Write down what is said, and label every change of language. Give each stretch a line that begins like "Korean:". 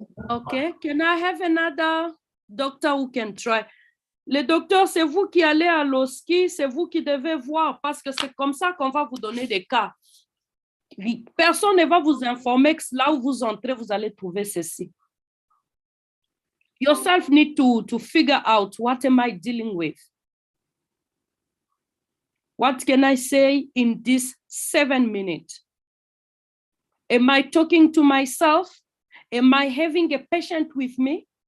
English: Okay, can I have another doctor who can try?
French: Le docteur, c'est vous qui allez à l'OSCI, c'est vous qui devez voir parce que c'est comme ça qu'on va vous donner des cas. Personne ne va vous informer que là où vous entrez, vous allez trouver ceci.
English: Yourself need to figure out what am I dealing with? What can I say in this 7 minutes? Am I talking to myself? Am I having a patient with me?